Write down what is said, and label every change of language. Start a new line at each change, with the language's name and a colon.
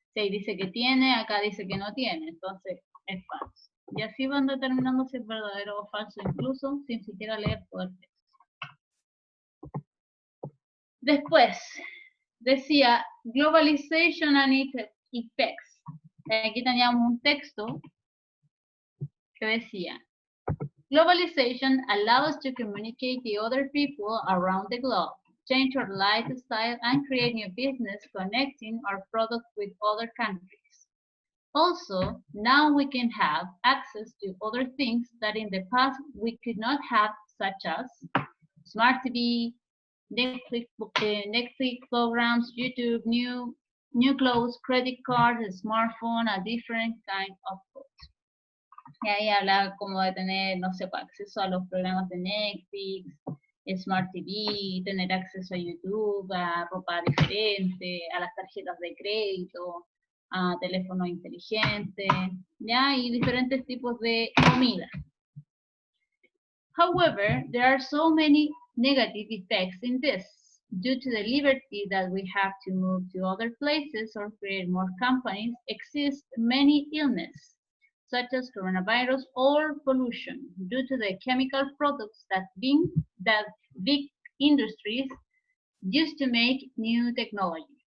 Spanish: Si ahí dice que tiene, acá dice que no tiene, entonces es falso. Y así van determinando si es verdadero o falso, incluso sin siquiera leer todo el texto. Después, decía,
English: globalization and its effects.
Spanish: Aquí teníamos un texto que decía,
English: globalization allows us to communicate with other people around the globe, change our lifestyle, and create new business connecting our products with other countries. Also, now we can have access to other things that in the past we could not have, such as smart TV, Netflix programs, YouTube, new clothes, credit cards, smartphone, a different kind of goods.
Spanish: Y ahí hablaba como de tener, no sé, acceso a los programas de Netflix, Smart TV, tener acceso a YouTube, a ropa diferente, a las tarjetas de crédito, a teléfono inteligente, ¿ya? Y diferentes tipos de comida.
English: However, there are so many negative effects in this. Due to the liberty that we have to move to other places or create more companies, exist many illnesses, such as coronavirus or pollution, due to the chemical products that big industries use to make new technology.